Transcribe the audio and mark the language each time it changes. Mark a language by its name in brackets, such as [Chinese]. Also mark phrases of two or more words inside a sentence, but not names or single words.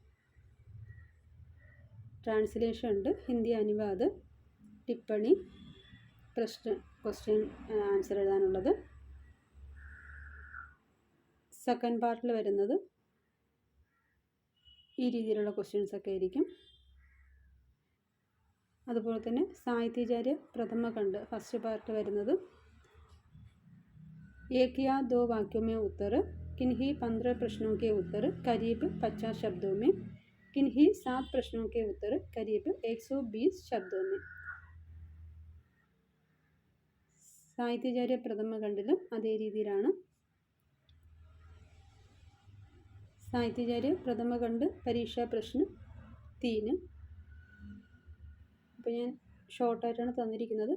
[Malayalam] ട്രാൻസ്ലേഷൻ ഉണ്ട്, [Hindi] हिंदी अनुवाद, [Malayalam] ടിപ്പണി, പ്രശ്ന [English] question answer [Malayalam] എഴുതാനുള്ളത്. [English] second part [Malayalam] വരുന്നത് ഈ രീതിയിലുള്ള ക്വസ്റ്റ്യൻസൊക്കെ ആയിരിക്കും. അതുപോലെ തന്നെ സാഹിത്യാചാര്യ പ്രഥമ ഖണ്ഡ് ഫസ്റ്റ് പാർട്ട് വരുന്നത് [Hindi] एक या दो वाक्यों में उत्तर, किन्हीं 15 प्रश्नों के उत्तर करीब 50 शब्दों में, किन्हीं 7 प्रश्नों के उत्तर करीब 120 शब्दों में. [Malayalam] സാഹിത്യാചാര്യ പ്രഥമ ഖണ്ഡിലും അതേ രീതിയിലാണ്. സാഹിത്യാചാര്യ പ്രഥമ ഖണ്ഡ് പരീക്ഷാ പ്രശ്നം 3. അപ്പോൾ ഞാൻ ഷോർട്ടായിട്ടാണ് തന്നിരിക്കുന്നത്.